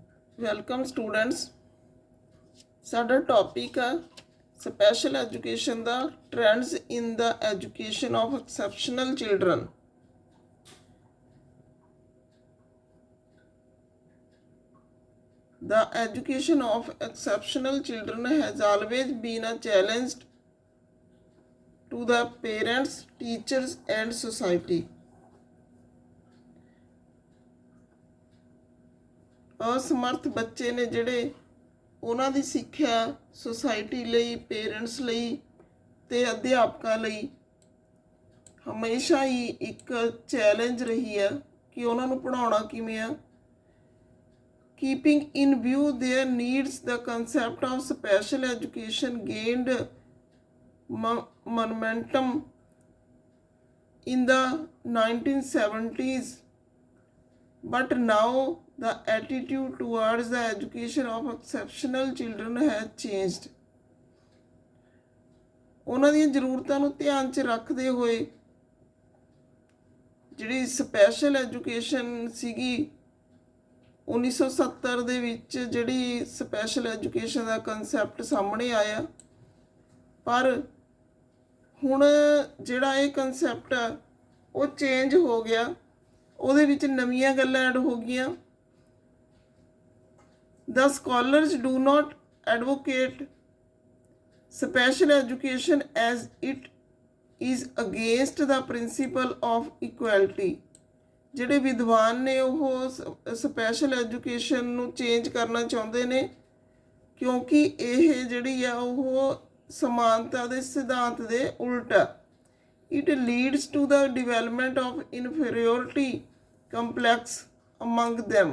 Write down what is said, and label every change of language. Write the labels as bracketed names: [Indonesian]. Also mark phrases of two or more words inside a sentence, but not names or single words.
[English] Welcome students. [Punjabi] ਸਾਡਾ ਟੌਪਿਕ ਹੈ [English] Special Education the Trends in the Education of Exceptional Children. The education of exceptional children has always been a challenge to the parents, teachers, and society. [Punjabi] ਅਸਮਰਥ ਬੱਚੇ ਨੇ ਜਿਹੜੇ ਉਹਨਾਂ ਦੀ ਸਿੱਖਿਆ ਸੁਸਾਇਟੀ ਲਈ, ਪੇਰੈਂਟਸ ਲਈ ਤੇ ਅਧਿਆਪਕਾਂ ਲਈ ਹਮੇਸ਼ਾ ਹੀ ਇੱਕ ਚੈਲੰਜ ਰਹੀ ਹੈ ਕਿ ਉਹਨਾਂ ਨੂੰ ਪੜ੍ਹਾਉਣਾ ਕਿਵੇਂ ਆ। [English] Keeping in view their needs, the concept of special education gained momentum in the 1970s, but now the attitude towards the education of exceptional children has changed. [Punjabi] ਉਹਨਾਂ ਦੀਆਂ ਜ਼ਰੂਰਤਾਂ ਨੂੰ ਧਿਆਨ 'ਚ ਰੱਖਦੇ ਹੋਏ ਜਿਹੜੀ [English] special education [Punjabi] ਸੀਗੀ 1970 ਦੇ ਵਿੱਚ ਜਿਹੜੀ [English] special education [Punjabi] ਦਾ ਕਨਸੈਪਟ ਸਾਹਮਣੇ ਆਇਆ, ਪਰ ਹੁਣ ਜਿਹੜਾ ਇਹ ਕਨਸੈਪਟ ਆ ਉਹ ਚੇਂਜ ਹੋ ਗਿਆ। ਉਹਦੇ ਵਿੱਚ ਨਵੀਆਂ ਗੱਲਾਂ ਐਡ ਹੋ ਗਈਆਂ। [English] The scholars do not advocate special education as it is against the principle of equality. [Punjabi] ਜਿਹੜੇ ਵਿਦਵਾਨ ਨੇ ਉਹ [English] special education [Punjabi] ਨੂੰ ਚੇਂਜ ਕਰਨਾ ਚਾਹੁੰਦੇ ਨੇ ਕਿਉਂਕਿ ਇਹ ਜਿਹੜੀ ਆ ਉਹ ਸਮਾਨਤਾ ਦੇ ਸਿਧਾਂਤ ਦੇ ਉਲਟ ਆ। [English] It leads to the development of inferiority complex among them.